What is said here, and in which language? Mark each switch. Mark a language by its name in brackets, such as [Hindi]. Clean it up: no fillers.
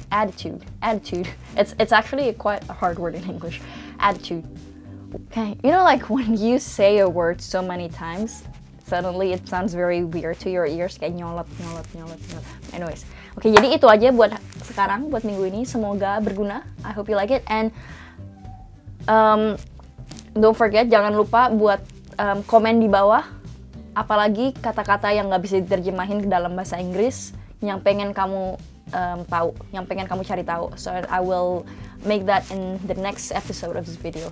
[English] It's actually quite a hard word in English. Attitude. Okay, you know, like when you say a word so many times, suddenly it sounds very weird to your ears, [Indonesian] kayak nyolot. Anyways, okay, jadi itu aja buat sekarang, buat minggu ini. Semoga berguna. [English] I hope you like it, and don't forget, [Indonesian] jangan lupa buat komen di bawah, apalagi kata-kata yang nggak bisa diterjemahin ke dalam bahasa Inggris yang pengen kamu tahu, yang pengen kamu cari tahu. [English] So I will make that in the next episode of this video.